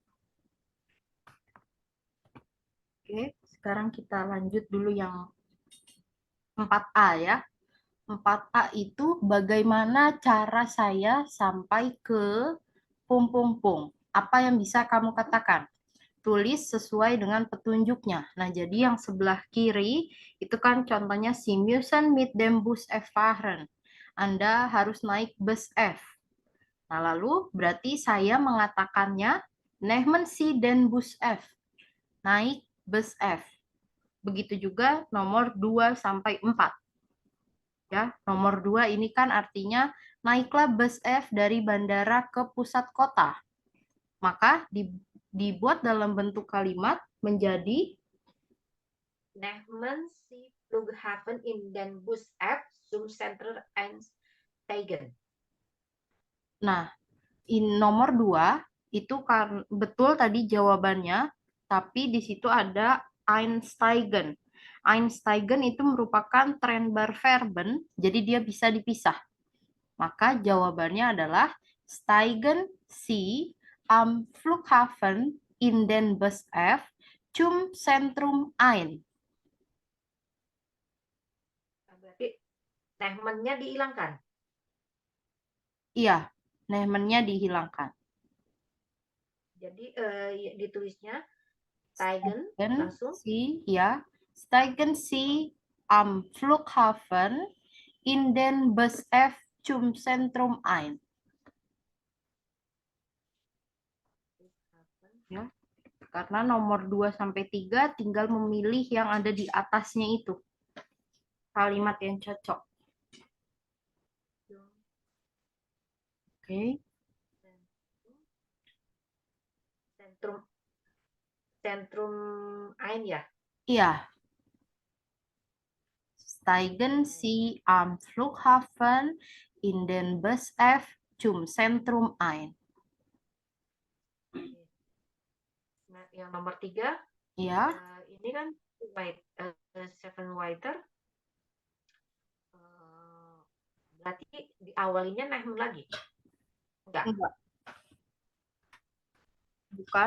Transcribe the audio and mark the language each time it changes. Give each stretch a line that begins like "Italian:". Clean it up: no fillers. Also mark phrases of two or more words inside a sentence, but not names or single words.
Indonesian: Oke, sekarang kita lanjut dulu yang 4A ya. 4A itu bagaimana cara saya sampai ke pung-pung-pung. Apa yang bisa kamu katakan? Tulis sesuai dengan petunjuknya. Nah, jadi yang sebelah kiri itu kan contohnya si
German: müssen mit dem Bus F fahren.
Indonesian: Anda harus naik bus F. Nah, lalu berarti saya mengatakannya
German: nehmen Sie den Bus F.
Indonesian: Naik bus F. Begitu juga nomor 2 sampai 4. Ya, nomor 2 ini kan artinya naiklah bus F dari bandara ke pusat kota. Maka dibuat dalam bentuk kalimat menjadi
German: Nehmen Sie Flughafen in den Bus F zum Center einsteigen.
Indonesian: Nah, nomor 2 itu kan betul tadi jawabannya, tapi di situ ada einsteigen. Einsteigen itu merupakan Trennbarverben, jadi dia bisa dipisah. Maka jawabannya adalah
German: steigen Sie am Flughafen in den Bus F zum Zentrum ein.
Indonesian: Berarti Nehmen-nya dihilangkan. Iya, Nehmen-nya dihilangkan. Jadi ditulisnya steigen langsung.
German: Steigen Sie am Flughafen in den Bus F zum Zentrum ein.
Indonesian: Ya, karena nomor 2 sampai 3 tinggal memilih yang ada di atasnya itu. Kalimat yang cocok. Oke.
German: Zentrum ein ya.
Indonesian: Iya.
German: Steigen Sie am Flughafen in den Bus F zum Zentrum ein.
Indonesian: Nah, yang nomor 3, Ya. ini kan seven whiter. Berarti diawalinya Nehmen lagi? Enggak. Bukan.